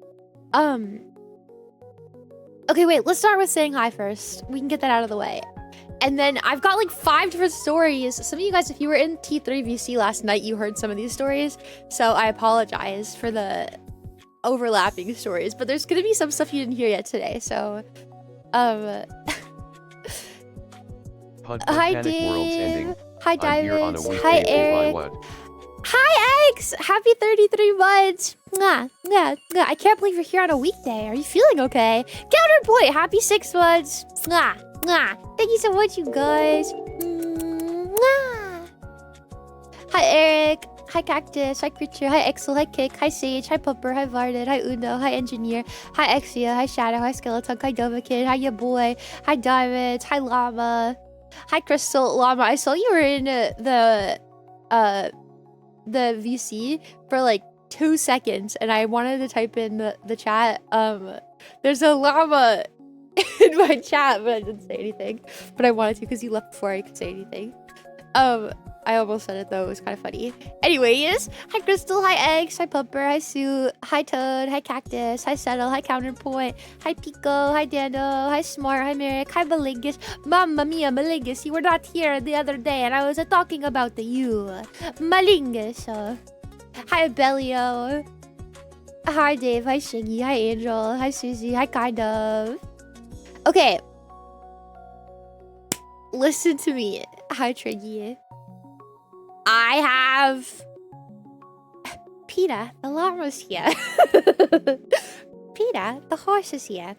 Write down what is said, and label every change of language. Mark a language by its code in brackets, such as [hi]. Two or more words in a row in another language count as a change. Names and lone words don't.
[en] Okay, wait, let's start with saying hi first. We can get that out of the way. And then I've got like 5 different stories. Some of you guys, if you were in T3 VC last night, you heard some of these stories. So I apologize for the overlapping stories, but there's gonna be some stuff you didn't hear yet today. So, hi Dave. Hi Diamonds. Hi Eric. Hi Eggs. Happy 33 months. Mwah, mwah, mwah. I can't believe you're here on a weekday. Are you feeling okay? Counterpoint. Happy 6 months. Mwah, mwah. Thank you so much, you guys. Mwah. Hi Eric. Hi Cactus. Hi Creature. Hi Exel. Hi Kick. Hi Sage. Hi Pupper. Hi Varden. Hi Uno. Hi Engineer. Hi Exia. Hi Shadow. Hi Skeleton. Hi Dova Kid. Hi Ya Boy. Hi Diamonds. Hi Llama. Hi Crystal. Llama, I saw you were in the VC for like 2 seconds, and I wanted to type in the chat. There's a llama in my chat, but I didn't say anything. But I wanted to because you left before I could say anything. I almost said it though. It was kind of funny. Anyways, hi Crystal, hi Eggs, hi Pupper, hi Sue, hi Toad, hi Cactus, hi Settle, hi Counterpoint, hi Pico, hi Dando, hi Smart, hi Merrick, hi Malingus. [it] Mamma mia, [en] Malingus, you were not here the other day, and I was talking about you, Malingus. Hi Bellio, hi Dave, hi Shiggy, hi Angel, hi Susie, hi Kind of. Okay, listen to me. Hi Triggy. I have PETA, the llama's here. PETA, the horse is here.